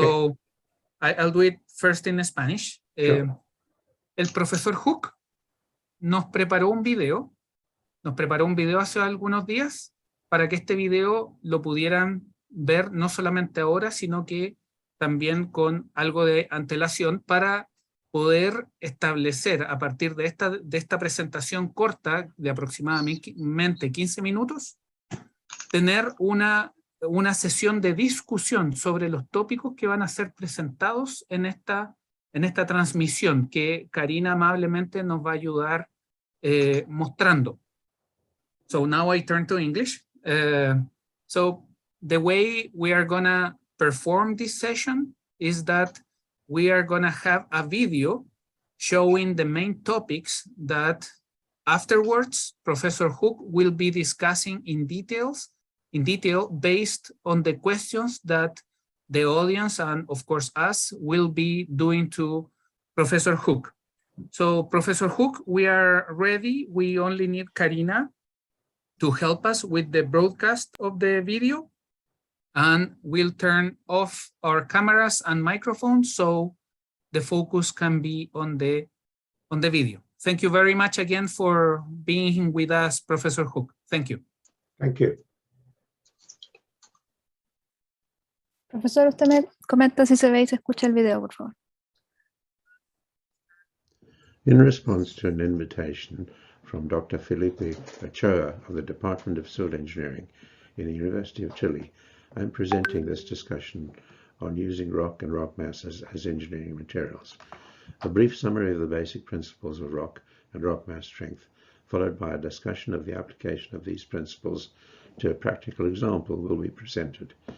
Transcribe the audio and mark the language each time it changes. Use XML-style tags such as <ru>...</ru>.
<en>So I'll do it first in Spanish. Sure.</en> <es>El profesor Hoek nos preparó un video hace algunos días para que este video lo pudieran ver no solamente ahora, sino que también con algo de antelación para poder establecer a partir de esta presentación corta de aproximadamente 15 minutos, tener una sesión de discusión sobre los tópicos que van a ser presentados en esta transmisión que Karina amablemente nos va a ayudar mostrando.</es> <en>So now I turn to English. So the way we are gonna perform this session is that we are gonna have a video showing the main topics that afterwards Professor Hoek will be discussing in detail based on the questions that the audience and of course us will be doing to Professor Hoek. So Professor Hoek, we are ready. We only need Karina to help us with the broadcast of the video, and we'll turn off our cameras and microphones so the focus can be on the video. Thank you very much again for being with us, Professor Hoek. Thank you. Thank you.</en> <es>Profesor, usted me comenta si se ve y se escucha el video, por favor.</es> <en>In response to an invitation from Dr. Felipe Ochoa of the Department of Civil Engineering in the University of Chile. I'm presenting this discussion on using rock and rock masses as engineering materials. A brief summary of the basic principles of rock and rock mass strength, followed by a discussion of the application of these principles to a practical example, will be presented.</en>